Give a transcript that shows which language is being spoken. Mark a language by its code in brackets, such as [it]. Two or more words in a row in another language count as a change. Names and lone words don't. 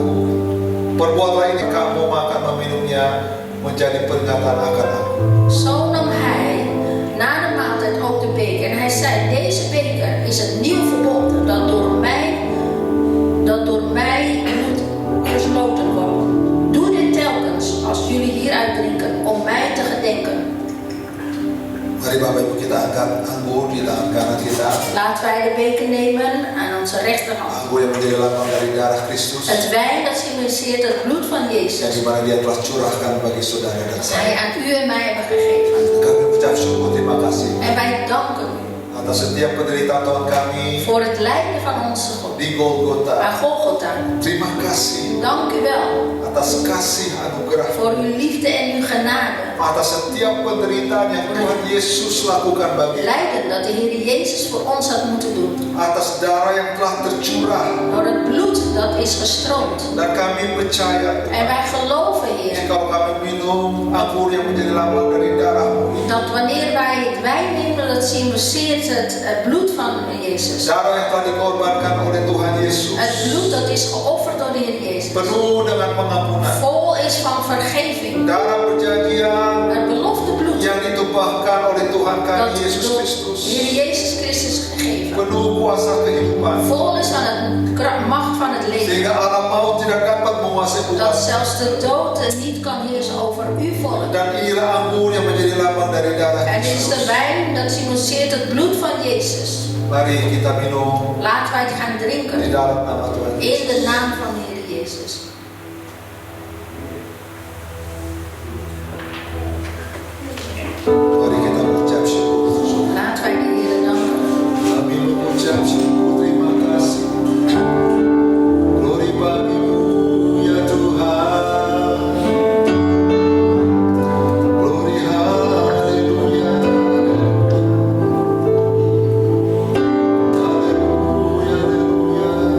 [id] Perbuatlah ini kamu makan meminumnya menjadi peringatan akan aku. [nl] Zo nam hij na de maaltijd ook de beker en hij zei, deze beker is het nieuw verbond dat door mij moet gesloten worden. Doe dit telkens als jullie hieruit drinken om mij te gedenken. [id] Mari Bapak Ibu kita angkat anggur di tangan kanan kita. [nl] Laten wij de beker nemen aan onze rechterhand. [id] Anggur yang menjadi lambang dari darah Kristus. [nl] Het wijn dat symboliseert het bloed van [id] Yang [nl] Jezus. [id] dimana Dia telah curahkan bagi saudara dan [nl] Dat [id] saya. [nl] Hij aan u en mij hebben gegeven. [id] Kami ucap syukur terima kasih [nl] En wij danken u [id] atas setiap penderitaan Tuhan kami [nl] voor het lijden van onze God. [id] di Golgota. [nl] Aan Golgotha. [id] Terima kasih [nl] Dank u wel [id] atas kasih anugerah, [nl] voor uw liefde en uw genade. [id] atas setiap penderitaan yang Tuhan Yesus lakukan bagi, [nl] Lijden dat de Heer Jezus voor ons had moeten doen. [id] atas darah yang telah tercurah. [nl] Door het bloed dat is gestroomd. [id] Dan kami percaya [nl] En wij geloven, Heer, [id] jika kami minum anggur yang menjadi lambang dari darah-Mu ini, [nl] dat wanneer wij het wijn nemen, dat symboliseert het bloed van Jezus. [id] darah yang telah dikorbankan oleh Tuhan Yesus, [nl] Het bloed dat is geofferd door de Heer Jezus. [id] penuh dengan pengampunan. [nl] Vol is van vergeving. [id] Darah perjanjian [nl] Het belofte bloed [id] yang ditumpahkan oleh Tuhan kami [nl] dat [id] Yesus [nl] door [id] Kristus, [nl] de Heer Jezus Christus gegeven. [id] penuh kuasa kehidupan, [nl] Vol is van het macht van het leven. [id] sehingga alam maut tidak dapat menguasai [nl] Dat [id] umat. [nl] zelfs de dood niet kan heersen over uw volk. [id] Dan inilah anggur yang menjadi lambang dari darah [nl] En dit is de [id] Kristus. [nl] wijn dat symboliseert het bloed van Jezus. [id] Mari kita minum [nl] Laten wij het gaan [id] di [nl] drinken [id] dalam nama Tuhan [nl] in [id] Yesus. [nl] de naam van de Heer Jezus. [id] Mari kita mengucap syukur. [nl] Laten wij de Heer danken. [id] Kami mengucap syukur, terima kasih. Glory bagi-Mu ya Tuhan. Glory haleluya. Haleluya, haleluya.